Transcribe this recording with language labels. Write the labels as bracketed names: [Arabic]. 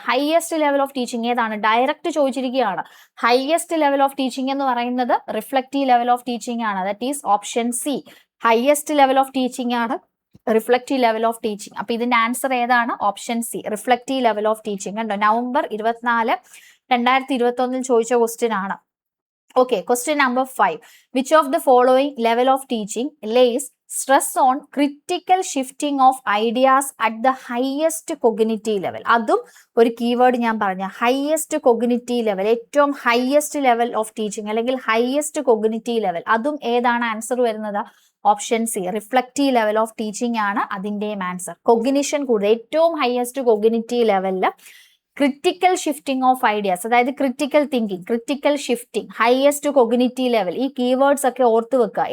[Malayalam] Highest level of teaching ഏതാണ്? Direct ചോദിച്ചിരിക്കുകയാണ്. Highest level of teaching എന്ന് പറയുന്നത് റിഫ്ലക്റ്റീവ് ലെവൽ ഓഫ് ടീച്ചിങ് ആണ്, [English] That is option C. [Malayalam] Highest level of teaching ആണ് reflective level of teaching. അപ്പൊ ഇതിന്റെ answer ഏതാണ്? Option C, reflective level of teaching. കണ്ടോ, November 24, 2021 ചോദിച്ച ക്വസ്റ്റ്യൻ ആണ്. [English] Okay, question number 5. Which of the following level of teaching lays stress on critical shifting of ideas at the highest cognitive level? [Malayalam] അതും ഒരു keyword ഞാൻ പറഞ്ഞ, highest cognitive level, ഏറ്റവും highest level of teaching അല്ലെങ്കിൽ highest cognitive level. അതും ഏതാണ് answer വരുന്നത്? Option C, reflective level of teaching ആണ് അതിന്റെയും ആൻസർ. കൊഗ്നിഷൻ കൂടുതൽ, ഏറ്റവും highest cognitive ലെവലില് critical shifting of ideas, അതായത് critical thinking, critical shifting, highest cognitive level, ഈ കീവേഡ്സ് ഒക്കെ ഓർത്ത് വെക്കുക.